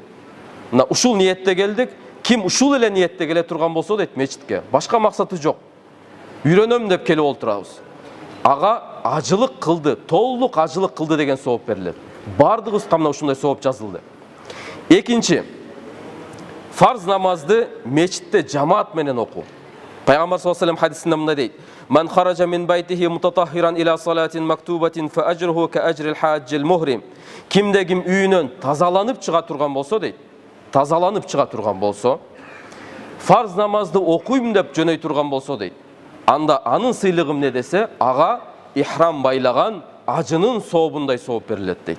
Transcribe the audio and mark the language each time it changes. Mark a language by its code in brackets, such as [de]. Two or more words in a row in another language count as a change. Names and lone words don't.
[ky] Мына ушул ниетте келдик. Ким ушул эле ниетте келе турган болсо дейт мечитке, башка максаты жок. Үйрөнөм деп келип отурабыз. Ага ажылык кылды, толук ажылык кылды деген сооп берилет. Бардыгыбызга мына ушундай сооп жазылды. Экинчи, фарз намазды мечитте жамаат менен окуу. Пайгамбар [ar] صلى الله عليه وسلم [ky] хадисинде мындай дейт: [ar] "من خرج من بيته متطهرا إلى صلاة مكتوبة فأجره كأجر الحاج المحرم." [ky] Кимде ким үйүнөн тазаланып чыга турган болсо дейт, тазаланып чыга турган болсо, фарз намазды окуйм деп жөнөй турган болсо дейт, анда анын сыйлыгы эмне десе, ага ихрам байлаган ажынын сообундай сооп берилет дейт.